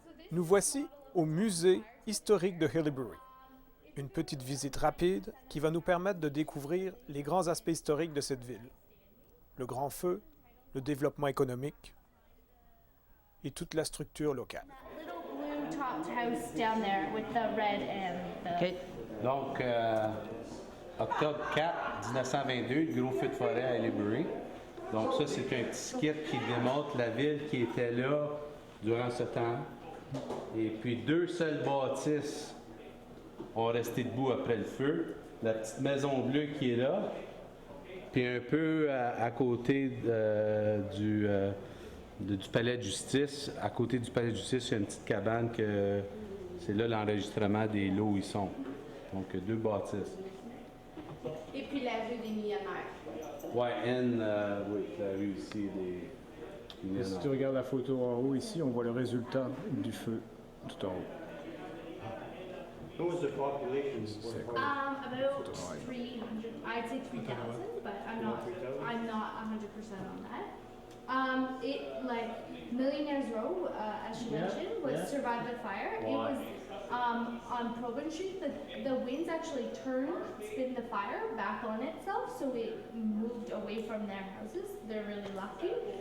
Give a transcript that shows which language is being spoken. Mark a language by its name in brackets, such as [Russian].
[French] Nous voici au musée historique de Haileybury. Une petite visite rapide qui va nous permettre de découvrir les grands aspects historiques de cette ville. Le grand feu, le développement économique et toute la structure locale. [English] Little blue topped house down there with the red and the... [French] Donc, octobre 4, 1922, le gros feu de forêt à Haileybury. Donc ça, c'est un petit skit qui démontre la ville qui était là durant ce temps. Et puis 2 seules bâtisses ont resté debout après le feu. La petite maison bleue qui est là. Puis un peu à côté du palais de justice. À côté du palais de justice, il y a une petite cabane que c'est là l'enregistrement des lots où ils sont. Donc 2 bâtisses. Et puis la rue des millionnaires. Ouais, oui, la rue ici des... Si tu regardes la photo en haut ici, on voit le résultat du feu tout en haut. [English] What was the population? About 300, I'd say 3,000, but I'm not 100% on that. It, like, Millionaires Row, as she mentioned, was survived by fire. It was on Probin Street. The winds actually turned, spin the fire back on itself, so it moved away from their houses. They're really lucky.